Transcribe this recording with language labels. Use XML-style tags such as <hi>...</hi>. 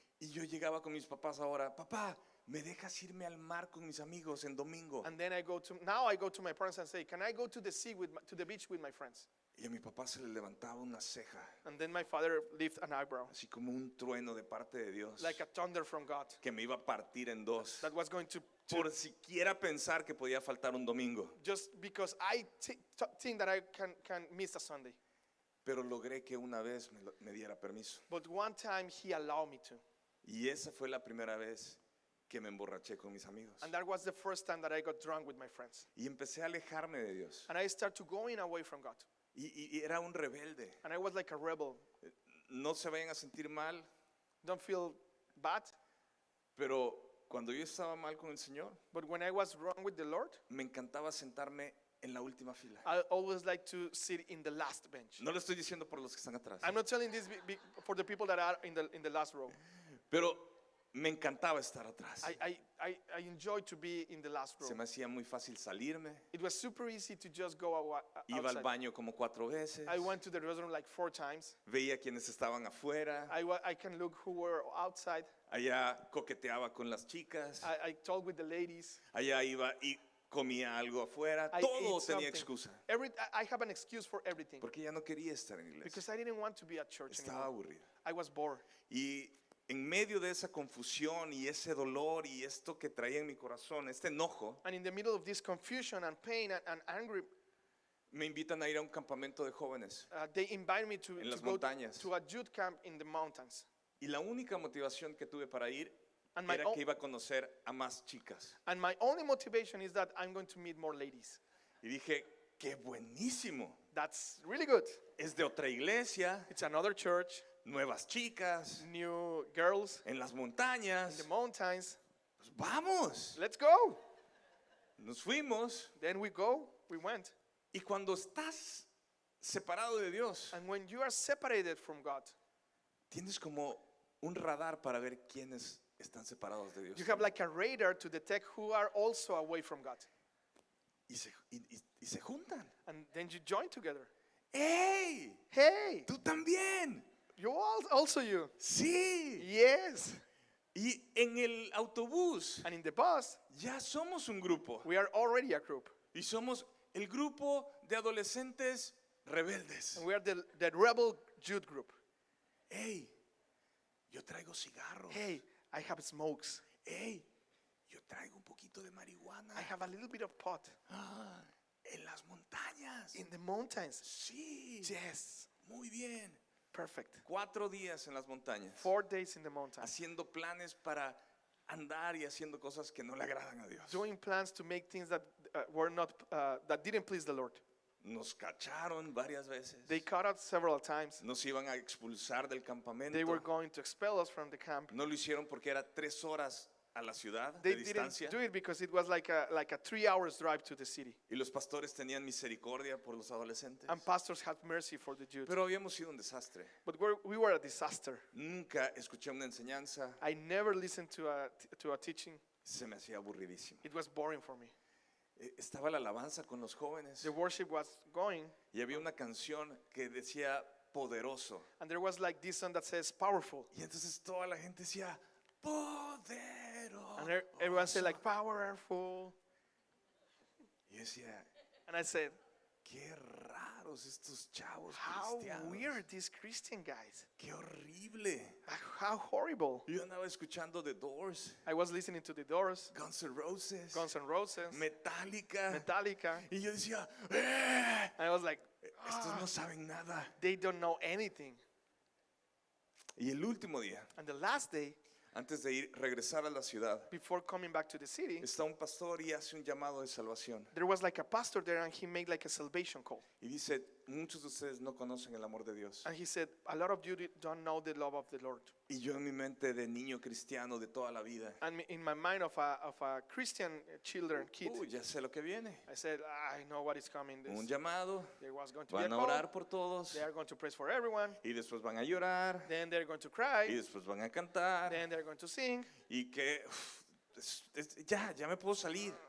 <es>Y yo llegaba con mis papás ahora, papá, ¿me dejas irme al mar con mis amigos en domingo?</es> <en>And then I go to my parents and say, "Can I go to the sea to the beach with my friends?"</en> <es>Y a mi papá se le levantaba una ceja,</es> <en>And then my father lifted an eyebrow,</en> <es>así como un trueno de parte de Dios,</es> <en>like a thunder from God,</en> <es>que me iba a partir en dos,</es> <en>that was going to</en> <es>por siquiera pensar que podía faltar un domingo.</es> <en>just because I think that I can miss a Sunday.</en> <es>Pero logré que una vez me diera permiso.</es> <en>But one time he allowed me to.</en> <es>Y esa fue la primera vez que me emborraché con mis amigos.</es> <en>And that was the first time that I got drunk with my friends.</en> <es>Y empecé a alejarme de Dios.</es> <en>And I started to going away from God.</en> <es>Y era un rebelde.</es> <en>And I was like a rebel.</en> <es>No se vayan a sentir mal,</es> <en>Don't feel bad.</en> <es>pero cuando yo estaba mal con el Señor,</es> <en>But when I was wrong with the Lord,</en> <es>me encantaba sentarme en la última fila.</es> <en>I always like to sit in the last bench.</en> <es>No lo estoy diciendo por los que están atrás,</es> <en>I'm not telling this for the people that are in the last row.</en> <es>pero me encantaba estar atrás.</es> <en>I enjoy to be in the last row.</en> <es>Se me hacía muy fácil salirme.</es> <en>It was super easy to just go</en> <es>Iba al</es> <en>outside.</en> <es>baño como 4 veces.</es> <en>I went to the restroom like 4 times.</en> <es>Veía quienes estaban afuera.</es> <en>I can look who were outside.</en> <es>Allá coqueteaba con las chicas.</es> <en>I talked with the ladies.</en> <es>Allá iba y comía algo afuera.</es> <en>I</en> <es>Todo</es> <en>ate</en> <es>tenía</es> <en>something.</en> <es>excusa.</es> <en>I have an excuse for everything</en> <es>Porque ya no quería estar en iglesia.</es> <en>because I didn't want to be at church</en> <es>Estaba</es> <en>anymore.</en> <es>aburrido.</es> <en>I was bored.</en> <es>Y en medio de esa confusión y ese dolor y esto que traía en mi corazón, este enojo,</es> <en>And in the middle of this confusion and pain and anger,</en> <es>me invitan a ir a un campamento de jóvenes.</es> <en>they invited me to</en> <es>En las</es> <en>go</en> <es>montañas.</es> <en>to a youth camp in the mountains.</en> <es>Y la única motivación que tuve para ir</es> <en>And my,</en> <es>era o- que iba a conocer a más chicas.</es> <en>and my only motivation is that I'm going to meet more ladies.</en> <es>Y dije, qué buenísimo.</es> <en>That's really good.</en> <es>Es de otra iglesia,</es> <en>It's another church,</en> <es>nuevas chicas,</es> <en>new girls</en> <es>en las</es> <en>in</en> <es>montañas.</es> <en>the mountains.</en> <es>Pues vamos.</es> <en>Let's go.</en> <es>Nos fuimos.</es> <en>Then we went.</en> <es>Y cuando estás separado de Dios,</es> <en>And when you are separated from God,</en> <es>tienes como un radar para ver quiénes están separados de Dios.</es> <en>you have like a radar to detect who are also away from God.</en> <es>Y se juntan.</es> <en>And then you join together.</en> <es>¡Ey!</es> <en>Hey,</en> <es>¡Tú también!</es> <en>you also you.</en> <es>¡Sí!</es> <en>Yes.</en> <es>Y en el autobús</es> <en>And in the bus,</en> <es>ya somos un grupo.</es> <en>we are already a group.</en> <es>Y somos el grupo de adolescentes rebeldes.</es> <en>And we are the rebel youth group.</en> <es>¡Ey! Yo traigo cigarros.</es> <en>Hey, I have smokes.</en> <es>¡Ey! Yo traigo un poquito de marihuana.</es> <en>I have a little bit of pot.</en> <es>Ah, en las montañas.</es> <en>In the mountains.</en> <es>Sí.</es> <en>Yes.</en> <es>Muy bien.</es> <en>Perfect.</en> <es>4 días en las montañas.</es> <en>4 days in the mountains.</en> <es>Haciendo planes para andar y haciendo cosas que no le agradan a Dios.</es> <en>Doing plans to make things that that didn't please the Lord.</en> <es>Nos cacharon varias veces.</es> <en>They caught us several times.</en> <es>Nos iban a expulsar del campamento.</es> <en>They were going to expel us from the camp.</en> <es>No lo hicieron porque era 3 horas a la ciudad</es> <en>They</en> <es>de</es> <en>didn't</en> <es>distancia.</es> <en>do it because it was like a 3 hours drive to the city.</en> <es>Y los pastores tenían misericordia por los adolescentes.</es> <en>And pastors had mercy for the youth.</en> <es>Pero habíamos sido un desastre.</es> <en>But we were a disaster.</en> <es>Nunca escuché una enseñanza.</es> <en>I never listened to a teaching.</en> <es>Se me hacía aburridísimo.</es> <en>It was boring for me.</en> <es>Estaba la alabanza con los jóvenes.</es> <en>The worship was going,</en> <es>Y había una canción que decía poderoso.</es> <en>and there was like this song that says powerful.</en> <es>Y entonces toda la gente decía poderoso.</es> <en>And everyone said like powerful.</en> <es>Y yo decía,</es> <en>And I said,</en> <es>qué raros estos chavos</es> <en>how</en> <es>cristianos.</es> <en>weird these Christian guys.</en> <es>Qué horrible.</es> <en>How horrible.</en> <es>Yo andaba escuchando The Doors,</es> <en>I was listening to the Doors,</en> <es>Guns N' Roses,</es> <en>Guns N' Roses,</en> <es>Metallica.</es> <en>Metallica.</en> <es>Y yo decía, ¡eh!</es> <en>And I was like,</en> <es>Estos no saben nada.</es> <en>they don't know anything.</en> <es>Y el último día,</es> <en>And the last day,</en> <es>antes de regresar a la ciudad,</es> <en>before coming back to the city,</en> <es>está un pastor y hace un llamado de salvación.</es> <en>there was like a pastor there, and he made like a salvation call.</en> <es>Y dice, muchos de ustedes no conocen el amor de Dios.</es> <en>And he said, a lot of you don't know the love of the Lord.</en> <es>Y yo en mi mente de niño cristiano de toda la vida,</es> <en>And in my mind of a Christian kid,</en> <es>ya sé lo que viene.</es> <en>I said, I know what is coming.</en> <es>Un llamado,</es> <en>There was going to be a</en> <es>van a</es> <en>call.</en> <es>orar por todos</es> <en>They are going to praise for everyone.</en> <es>y después van a llorar</es> <en>Then they're going to</en> <es>y</es> <en>cry.</en> <es>después van a cantar</es> <en>Then they're going to sing.</en> <es>y que ya me puedo salir.</es>